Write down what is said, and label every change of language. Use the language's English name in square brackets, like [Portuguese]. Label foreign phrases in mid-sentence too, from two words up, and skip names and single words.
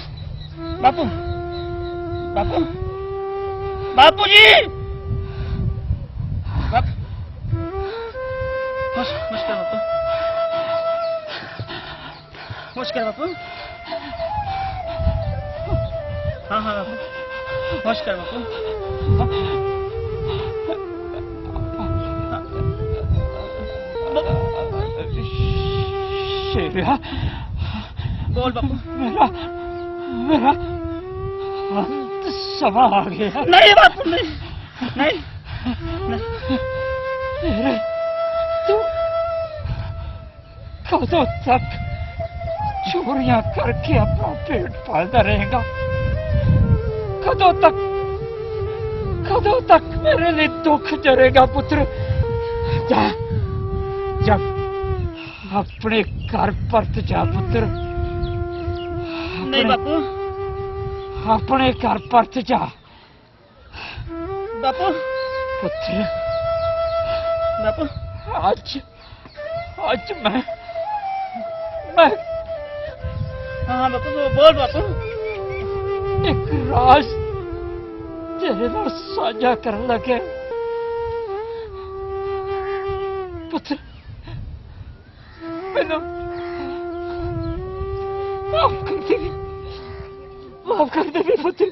[Punjabi] ਬਾਪੂ ਬਾਪੂ ਬਾਪੂ ਜੀ। ਬਾਪੂ ਹੋਸ਼ ਕਰ ਬਾਪੂ, ਹੋਸ਼ ਕਰ ਬਾਪੂ। [Hindi] हाँ हाँ बापू होश कर बापू। शेरिया बोल बापू। मेरा मेरा समा आ गया। नहीं बापू नहीं नहीं, तेरे तू कदों तक चोरियां करके अपना पेट पालता रहेगा? कदों तक मेरे लिए दुख जरेगा पुत्र? [Punjabi] ਜਾ ਜਬ ਅਪਨੇ ਘਰ ਪਰਤ ਜਾ ਪੁੱਤਰ। [Hindi] नहीं बापू। [Punjabi] ਅਪਨੇ ਘਰ ਪਰਤ ਜਾ [Hindi] बापू। पुत्र बापू [Punjabi] ਆਜ ਆਜ ਹਾਂ ਬਾਪੂ ਬੋਲ ਬਾਪੂ। ਇੱਕ ਰਾਜ ਤੇਰੇ ਨਾਲ ਸਾਂਝਾ ਕਰਨ ਲੱਗੇ ਪੁੱਤਰ, ਮੈਨੂੰ ਮਾਫ ਕਰ ਦੇ ਪੁੱਤਰ।